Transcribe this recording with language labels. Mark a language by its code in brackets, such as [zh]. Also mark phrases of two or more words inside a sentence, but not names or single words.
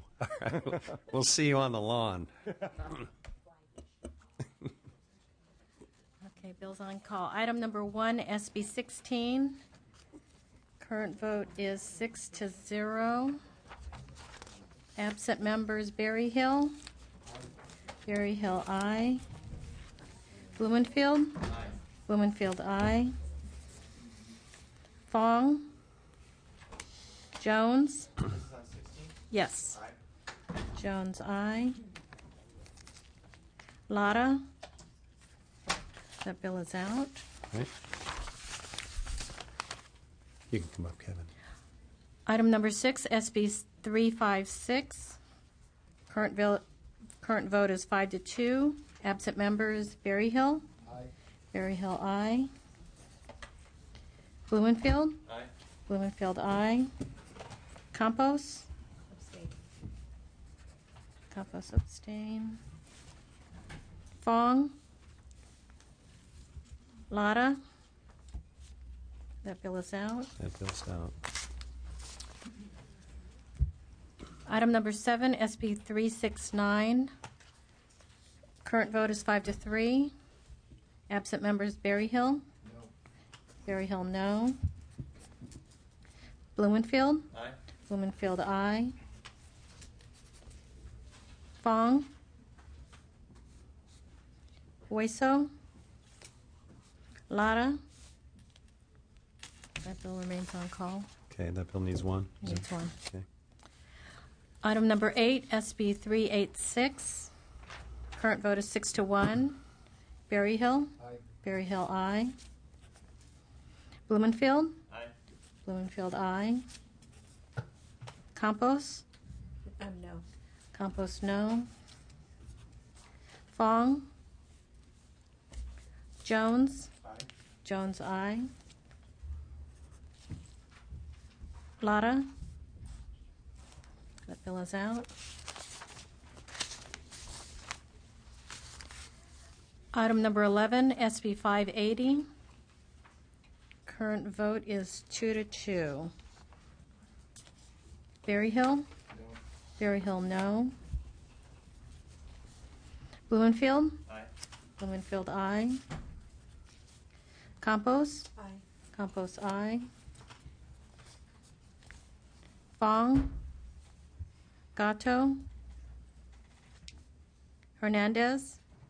[en] All right, we'll see you on the lawn. Okay, bills on call. Item number 1, SB 16. Current vote is 6-0. Absent members, Berryhill. Berryhill, aye. Blumenfield. Aye. Blumenfield, aye. Fong. Jones. Yes. Aye. Jones, aye. Lara. That bill is out. Right. You can come up, Kevin. Item number 6, SB 356. Current vote is 5-2. Absent members, Berryhill. Aye. Berryhill, aye. Blumenfield. Aye. Blumenfield, aye. Campos. Abstain. Campos, abstain. Fong. Lara. That bill is out. That bill's out. Item number 7, SB 369. Current vote is 5-3. Absent members, Berryhill. No. Berryhill, no. Blumenfield. Aye. Blumenfield, aye. Fong. Hueso. Lara. That bill remains on call. Okay, that bill needs one. Needs one. Okay. Item number 8, SB 386. Current vote is 6-1. Berryhill. Aye. Berryhill, aye. Blumenfield. Aye. Blumenfield, aye. Campos. No. Campos, no. Fong. Jones. Aye. Jones, aye. Lara? That bill is out. Item number 11, SB 580. Current vote is 2-2. Berryhill? No. Berryhill, no. Blumenfield? Aye. Blumenfield, aye. Campos? Aye. Campos, aye. Fong? Gatto? Hernandez?